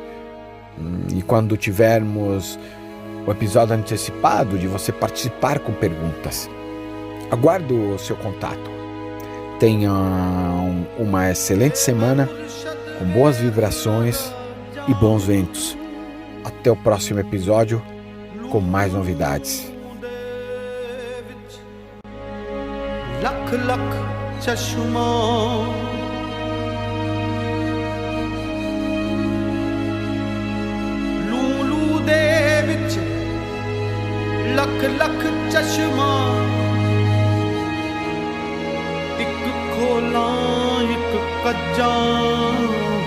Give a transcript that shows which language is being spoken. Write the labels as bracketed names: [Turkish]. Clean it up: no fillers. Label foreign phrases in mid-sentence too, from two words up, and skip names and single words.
[Portuguese] E quando tivermos o episódio antecipado, de você participar com perguntas. Aguardo o seu contato. Tenha uma excelente semana, com boas vibrações e bons ventos. Até o próximo episódio com mais novidades. [Punjabi] ਲੱਖ ਲੱਖ ਚਸ਼ਮਾ ਲੂਲੂ ਦੇ ਵਿੱਚ ਲੱਖ ਲੱਖ ਚਸ਼ਮਾ ਇੱਕ ਖੋਲਾਂ ਇੱਕ ਕੱਜਾਂ